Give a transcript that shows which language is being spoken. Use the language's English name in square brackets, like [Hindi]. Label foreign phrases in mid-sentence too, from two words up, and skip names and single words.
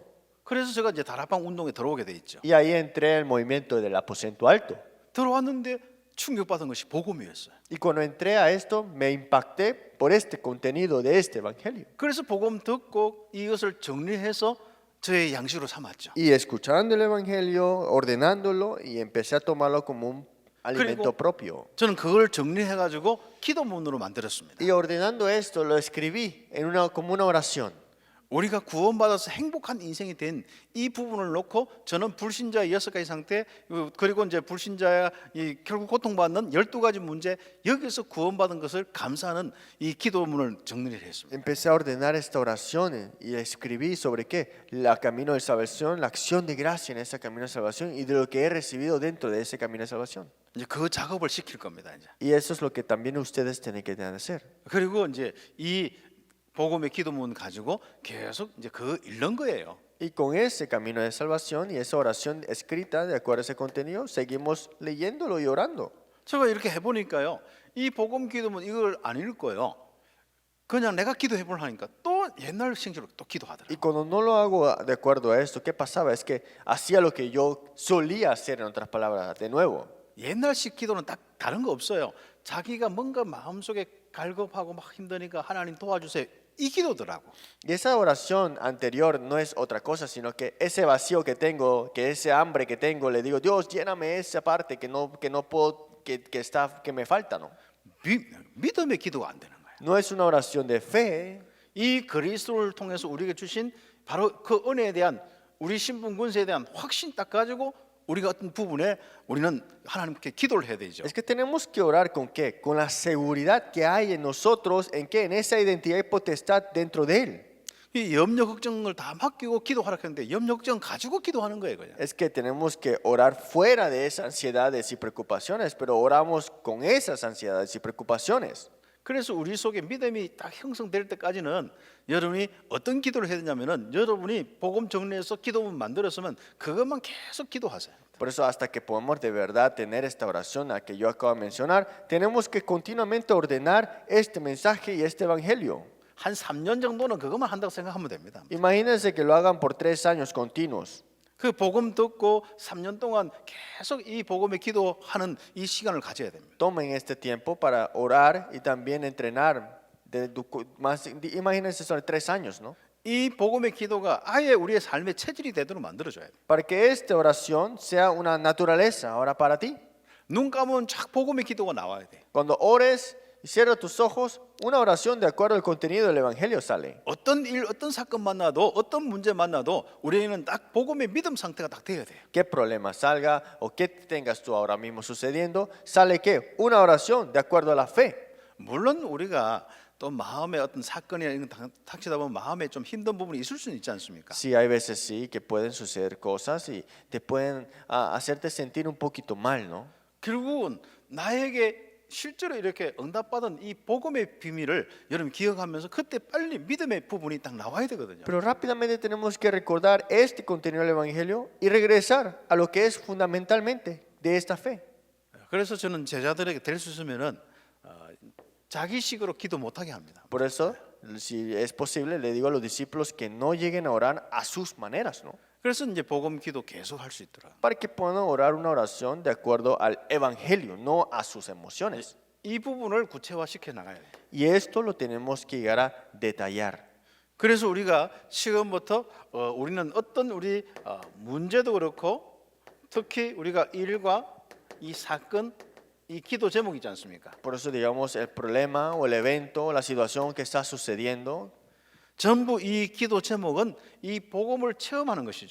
[Korean] 그래서 제가 이제 다락방 운동에 들어오게 돼 있죠. [Spanish] Y ahí entré al movimiento del aposento alto. [Korean] 들어왔는데 충격받은 것이 복음이었어요. [Spanish] Y cuando entré a esto, me impacté por este contenido de este evangelio. [Korean] 그래서 복음 듣고 이것을 정리해서 저의 양식으로 삼았죠. [Spanish] Y escuchando el evangelio, ordenándolo, y empecé a tomarlo como un alimento propio. [Korean] 저는 그걸 정리해가지고 기도문으로 만들었습니다. [Spanish] Y ordenando esto, lo escribí como una oración. [Korean] 우리가 구원받아서 행복한 인생이 된 이 부분을 놓고 저는 불신자의 6가지 상태 그리고 이제 불신자의 결국 고통받는 12가지 문제 여기서 구원받은 것을 감사하는 이 기도문을 정리를 했습니다. [Spanish] Empecé a ordenar esta oración y escribí sobre qué, la camino de salvación, la acción de gracia en ese camino de salvación y de lo que he recibido dentro de ese camino de salvación. [Korean] 이제 그 작업을 시킬 겁니다. 이제. [Spanish] Y eso es lo que también ustedes tienen que hacer. [Korean] 그리고 이제 이 복음의 기도문 가지고 계속 이제 그 읽는 거예요. [Spanish] Y con ese camino de salvación y esa oración escrita de acuerdo a ese contenido, seguimos leyéndolo y orando. [Korean] 제가 이렇게 해보니까요, 이 복음 기도문 이걸 안 읽고요, 그냥 내가 기도해보려 하니까 또 옛날 생각으로 또 [Spanish] Y [Korean] 기도하더라고요. [Spanish] cuando no lo hago de acuerdo a esto, ¿qué pasaba? Es que hacía lo que yo solía hacer, en otras palabras, de nuevo. [Korean] 옛날식 기도는 딱 다른 거 없어요. 자기가 뭔가 마음속에 갈급하고 막 힘드니까 하나님 도와주세요. 이 기도더라고. [Spanish] Y esa oración anterior no es otra cosa, sino que ese vacío que tengo, que ese hambre que tengo, le digo, Dios, lléname esa parte que no puedo, que me falta, ¿no? [Korean] 믿음의 기도가 안 되는 거예요. [Spanish] No es una oración de fe. [Korean] 이 그리스도를 통해서 우리에게 주신 바로 그 은혜에 대한 우리 신분 권세에 대한 확신 딱 가지고 우리가 어떤 부분에 우리는 하나님께 기도를 해야 되죠. [Spanish] Es que tenemos que orar con qué? Con la seguridad que hay en nosotros, en qué? En esa identidad y potestad dentro de Él. [Korean] 이 염려 걱정을 다 맡기고 기도하라 했는데 염려 걱정 가지고 기도하는 거예요, 그냥. [Spanish] Es que tenemos que orar fuera de esas ansiedades y preocupaciones, pero oramos con esas ansiedades y preocupaciones. [Korean] 그래서 우리 속에 믿음이 딱 형성될 때까지는 여러분이 어떤 기도를 해야 되냐면은 여러분이 복음 정리해서 기도문 만들었으면 그것만 계속 기도하세요. [Spanish] Por eso hasta que podamos de verdad tener esta oración a que yo acabo de mencionar, tenemos que continuamente ordenar este mensaje y este evangelio. [Korean] 한 3년 정도는 그것만 한다고 생각하면 됩니다. [Spanish] Imagínense que lo hagan por 3 años continuos. [Korean] 그 복음 듣고 3년 동안 계속 이 복음에 기도하는 이 시간을 가져야 됩니다. [Spanish] Tomen este tiempo para orar y también entrenar. Imagínense son 3 años, ¿no? [Korean] 이 복음의 기도가 아예 우리의 삶의 체질이 되도록 만들어줘야 돼요. [Spanish] Para que esta oración sea una naturaleza ahora para ti. [Korean] 눈 감으면 착 복음의 기도가 나와야 돼. [Spanish] Cuando ores y cierras tus ojos, una oración de acuerdo al contenido del evangelio sale. [Korean] 어떤 일, 어떤 사건 만나도 어떤 문제 만나도 우리는 딱 복음의 믿음 상태가 딱 돼야 돼요. [Spanish] ¿Qué problema salga o qué tengas tú ahora mismo sucediendo? ¿Sale qué? Una oración de acuerdo a la fe. [Korean] 물론 우리가 또 마음에 어떤 사건이나 이런 닥치다 보면 마음에 좀 힘든 부분이 있을 수는 있지 않습니까? [Spanish] Sí, hay veces sí que pueden suceder cosas y te pueden hacerte sentir un poquito mal, ¿no? [Korean] 결국은 나에게 실제로 이렇게 응답받은 이 복음의 비밀을 여러분 기억하면서 그때 빨리 믿음의 부분이 딱 나와야 되거든요. [Spanish] Pero rápidamente tenemos que recordar este contenido del evangelio y regresar a lo que es fundamentalmente de esta fe. [Korean] 그래서 저는 제자들에게 될 수 있으면은 자기식으로 기도 못하게 합니다. [Spanish] Por eso, si es posible, le digo a los discípulos que no lleguen a orar a sus maneras, ¿no? [Korean] 그래서 이제 복음 기도 계속 할 수 있더라. [Spanish] Para que puedan orar una oración de acuerdo al evangelio, no a sus emociones. [Korean] 이 부분을 구체화시켜 나가야 돼요. [Spanish] Y esto lo tenemos que llegar a detallar. [Korean] 그래서 우리가 지금부터 우리는 어떤 우리 문제도 그렇고 특히 우리가 일과 이 사건 이 기도 제목이지 않습니까? [Spanish] Por eso digamos el problema o el evento o la situación que está sucediendo, [Korean] 전부 이 기도 제목은 이 복음을 체험하는 것이죠.